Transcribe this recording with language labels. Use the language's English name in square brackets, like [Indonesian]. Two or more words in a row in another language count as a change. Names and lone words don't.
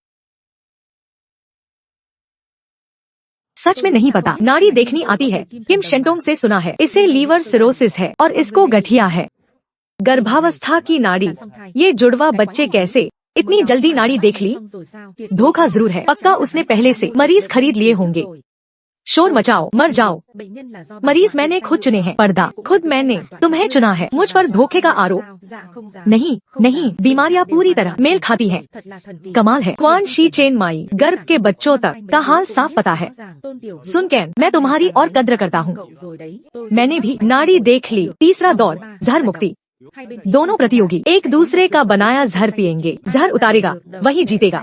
[Hindi] सच में नहीं पता, नाड़ी देखनी आती है। किम शेंटोंग से सुना है। इसे लीवर सिरोसिस है और इसको गठिया है। गर्भावस्था की नाड़ी। ये जुड़वा बच्चे कैसे इतनी जल्दी नाड़ी देख ली? धोखा जरूर है। पक्का उसने पहले से मरीज खरीद लिए होंगे। शोर मचाओ, मर जाओ। [Vietnamese] Bệnh nhân là do [Hindi] मरीज मैंने खुद चुने हैं। पर्दा, खुद मैंने तुम्हें चुना है। मुझ पर धोखे का आरोप। [Vietnamese] Dạ không dám. [Hindi] नहीं नहीं, बीमारियां पूरी तरह मेल खाती हैं। [Vietnamese] Thật là thần kỳ. [Hindi] कमाल है। क्वान शी चेन माई, गर्भ के बच्चों तक का हाल साफ पता है। सुन कैन, मैं तुम्हारी और कद्र करता हूँ। मैंने भी नाड़ी देख ली। तीसरा दौर, जहर मुक्ति। दोनों प्रतियोगी एक दूसरे का बनाया जहर पिएंगे। जहर उतारेगा वही जीतेगा।